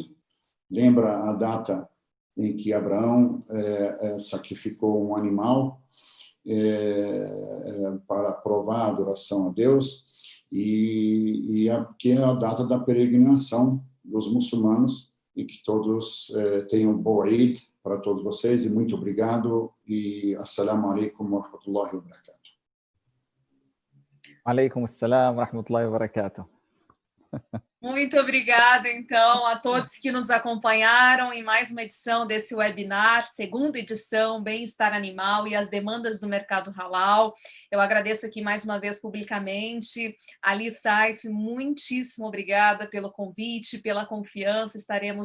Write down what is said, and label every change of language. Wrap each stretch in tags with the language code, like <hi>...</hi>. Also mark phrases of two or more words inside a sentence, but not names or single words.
<pt>Lembra a data em que Abraão sacrificou um animal para provar a adoração a Deus, que é a data da peregrinação dos muçulmanos, e que todos tenham boa Eid para todos vocês, e muito obrigado, e</pt> <ar>السلام عليكم ورحمة الله وبركاته. عليكم السلام ورحمة الله وبركاته.</ar> <pt>Muito obrigada, então, a todos que nos acompanharam em mais uma edição desse webinar, segunda edição, Bem-Estar Animal e as demandas do mercado halal. Eu agradeço aqui mais uma vez publicamente. Ali Saif, muitíssimo obrigada pelo convite, pela confiança.</pt>